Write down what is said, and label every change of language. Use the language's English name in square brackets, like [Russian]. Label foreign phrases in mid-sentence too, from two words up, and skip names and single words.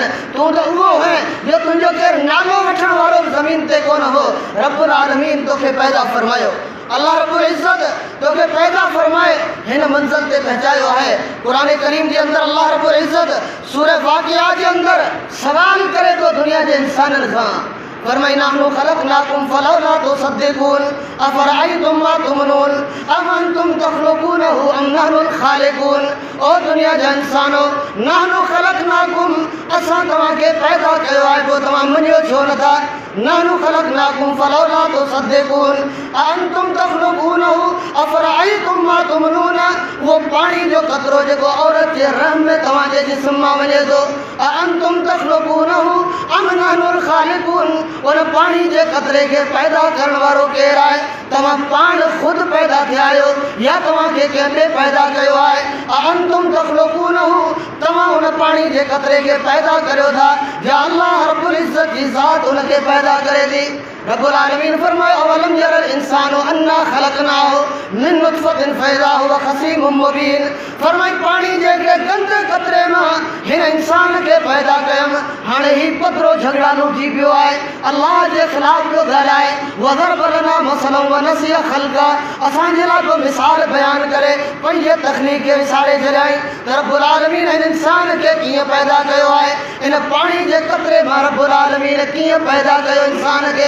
[Sindhi] तूं त उहो है जो तुंहिंजो केरु नालो वठण वारो ज़मीन ते कोन हो। रब्बुल आलमीन तोखे पैदा फरमायो, अल्लाह रब्बुल इज़्ज़त तोखे पैदा फरमाए हिन मंज़िल ते पहुचायो आहे। क़ुरान करीम जे अंदरि अल्लाह रब्बुल इज़्ज़त सूरह वाक़िआ जे अंदरि सवाल करे थो दुनिया जे इंसाननि खां, फरमाई [Arabic] نحن خلقناكم فلولا تصدقون أفرأيتم ما تمنون أأنتم تخلقونه أم نحن الخالقون. [Sindhi] ओ दुनिया जा इंसानो, [Arabic] نحن خلقناكم, [Sindhi] असां तव्हांखे पैदा कयो आहे, पोइ तव्हां मञियो छो नथा? [Arabic] نحن خلقناكم فلولا تصدقون أنتم تخلقونه أفرأيتم ما تمنون. [Sindhi] वो पानी जो कतरो जेको औरत जे रहम में तव्हांजे जिस्म मां वञे थो, [Arabic] أنتم تخلقونه أم نحن الخالقون. [Sindhi] उन पानी जे कतरे के पैदा करण वारो केरु आहे? तव्हां पाण खुद पैदा थिया आहियो या तव्हांखे कंहिं ॿिए पैदा कयो आहे? [Arabic] أنتم تخلقونه, [Sindhi] तव्हां उन पानी जे कतरे के पैदा करियो था या अल्लाह रब्बुल इज्जत जी ज़ात उनखे पैदा करे थी? [Arabic] रब्बुल आलमीन फरमाए أولم ير الإنسان أنا خلقناه من نطفة فإذا هو خصيم مبين. [Sindhi] फरमाए पानी जेके गंदे कतरे मां हिन इंसान खे पैदा कयम, हाणे ही पतरो झगड़ालू थी पियो आहे, अल्लाह जे ख़िलाफ़ पियो ॻाल्हाए। [Arabic] وضرب لنا مثلا ونسي خلقه, [Sindhi] असांजे लाइ को मिसाल बयान करे पंहिंजे तख़लीक़ खे विसारे छॾियई त रब्बुल आलमीन हिन इंसान खे कीअं पैदा कयो आहे, इन पानी जे कतरे मां रब्बुल आलमीन कीअं पैदा कयो इंसान खे।